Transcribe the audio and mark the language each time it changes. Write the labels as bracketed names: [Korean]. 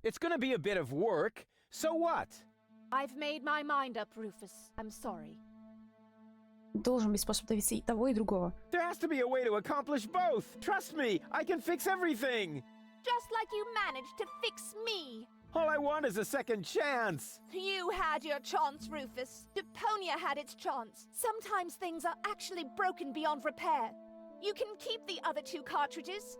[English] It's gonna be a bit of work. So what? I've made my mind up, Rufus. I'm sorry. [Russian] Должен быть способ добиться и того, и другого. [English] There has to be a way to accomplish both. Trust me, I can fix everything. Just like you managed to fix me. All I want is a second chance. You had your chance, Rufus. Deponia had its chance. Sometimes things are actually broken beyond repair. You can keep the other two cartridges.